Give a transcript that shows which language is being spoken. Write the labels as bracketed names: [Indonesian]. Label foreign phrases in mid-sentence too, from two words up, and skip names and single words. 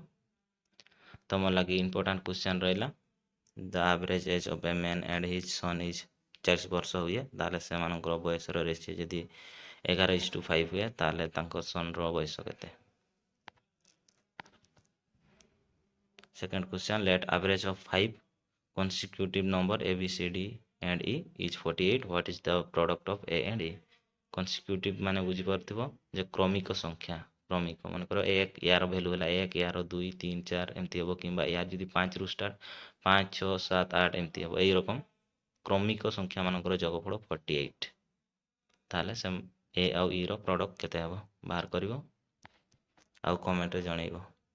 [Odia] ତୁମ ଲାଗି [English] important question [Odia] ରହିଲା, [English] the average age of a man and his son is [Odia] 40 ବର୍ଷ ହୁଏ, ତାହେଲେ ସେମାନଙ୍କର ବୟସର ରେସିଓ ଯଦି 11:5 ହୁଏ ତାହେଲେ ତାଙ୍କ ସନ୍ର ବୟସ କେତେ? [English] second question, let average of 5 consecutive number A, B, C, D and E is 48. What is the product of A and E? [Odia] consecutive ମାନେ ବୁଝିପାରୁଥିବ ଯେ କ୍ରମିକ ସଂଖ୍ୟା। କ୍ରମିକ ମନେକର ୟାର ଭ୍ୟାଲୁ ହେଲା 1, ୟାର 2, 3, 4 ଏମିତି ହେବ, କିମ୍ବା ୟାର ଯଦି 5ରୁ ଷ୍ଟାର୍ଟ 5, 6, 7, 8 ଏମିତି ହେବ। ଏଇରକମ କ୍ରମିକ ସଂଖ୍ୟା ମାନଙ୍କର ଯୋଗଫଳ 48। ତାହେଲେ ସେ ଏ ଆଉ ଇର ପ୍ରଡ଼କ୍ଟ କେତେ ହେବ ବାହାର କରିବ ଆଉ କମେଣ୍ଟରେ ଜଣେଇବ।